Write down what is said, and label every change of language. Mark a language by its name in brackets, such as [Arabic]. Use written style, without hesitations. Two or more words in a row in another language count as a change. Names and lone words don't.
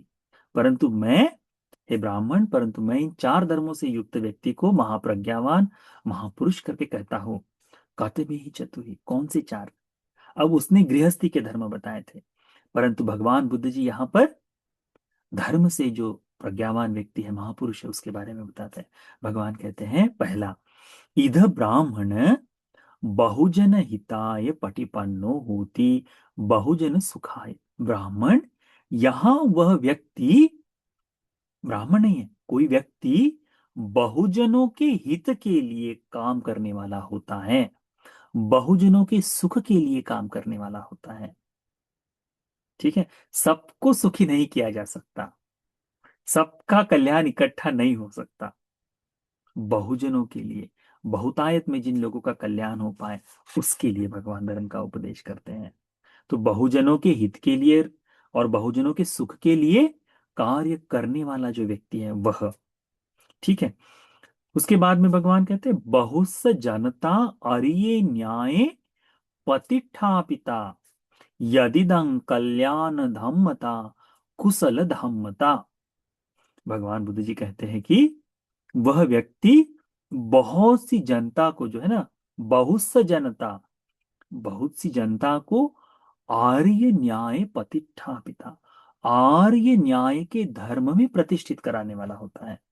[Hindi] परंतु मैं, हे ब्राह्मण, परंतु मैं इन चार धर्मों से युक्त व्यक्ति को महाप्रज्ञावान, महापुरुष करके कहता हूं। कहते भी ही चतुही, कौन से चार? अब उसने गृहस्थी के धर्म बताए थे, परंतु भगवान बुद्ध जी यहां पर धर्म से जो प्रज्ञावान व्यक्ति है, महापुरुष है, उसके बारे में बताते हैं। भगवान कहते हैं, पहला, [Pali] इध ब्राह्मण बहुजन हिताय पटिपन्नो होती बहुजन सुखाय। [Hindi] ब्राह्मण, यहां वह व्यक्ति, ब्राह्मण नहीं है, कोई व्यक्ति बहुजनों के हित के लिए काम करने वाला होता है, बहुजनों के सुख के लिए काम करने वाला होता है। ठीक है, सबको सुखी नहीं किया जा सकता, सबका कल्याण इकट्ठा नहीं हो सकता। बहुजनों के लिए, बहुतायत में जिन लोगों का कल्याण हो पाए, उसके लिए भगवान धर्म का उपदेश करते हैं। तो बहुजनों के हित के लिए और बहुजनों के सुख के लिए कार्य करने वाला जो व्यक्ति है वह। ठीक है, उसके बाद में भगवान कहते हैं [Pali] बहुस जनता अरिये न्याय पतिष्ठापिता यदिदं कल्याण धम्मता कुशल धम्मता। [Hindi] भगवान बुद्ध जी कहते हैं कि वह व्यक्ति बहुत सी जनता को, जो है ना, बहुत सी जनता, बहुत सी जनता को आर्य न्याय प्रतिष्ठापिता, आर्य न्याय के धर्म में प्रतिष्ठित कराने वाला होता है।